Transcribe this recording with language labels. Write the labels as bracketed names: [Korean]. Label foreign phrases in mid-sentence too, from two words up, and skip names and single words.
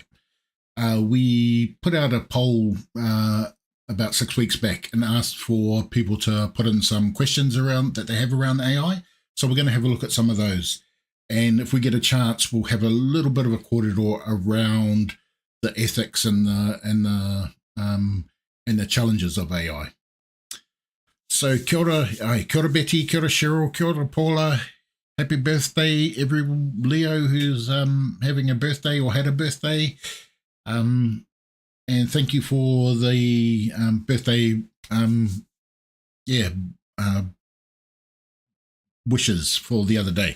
[English] We put out a poll about 6 weeks back and asked for people to put in some questions around that they have around AI. So we're going to have a look at some of those. And if we get a chance, we'll have a little bit of a corridor around the ethics and the challenges of AI. [Māori] So kia ora Betty, kia ora Cheryl, kia ora Paula. [English] Happy birthday, every Leo who's having a birthday or had a birthday. And thank you for the birthday, wishes for the other day.